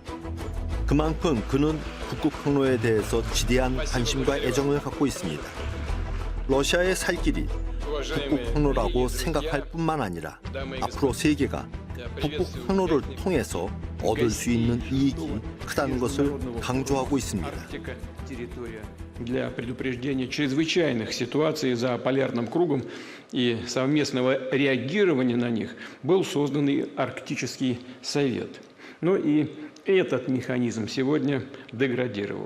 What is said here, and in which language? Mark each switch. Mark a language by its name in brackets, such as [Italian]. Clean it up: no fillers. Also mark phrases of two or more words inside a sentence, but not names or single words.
[Korean] 그만큼 그는 북극 항로에 대해서 지대한 관심과 애정을 갖고 있습니다. 러시아의 살 길이 북극 항로라고 생각할 뿐만 아니라 앞으로 세계가 북극 항로를 통해서 얻을 수 있는 이익이 크다는 것을 강조하고 있습니다. [Russian] Для предупреждения чрезвычайных ситуаций за полярным кругом и совместного реагирования на них был создан и Арктический совет. Но и этот механизм сегодня деградировал.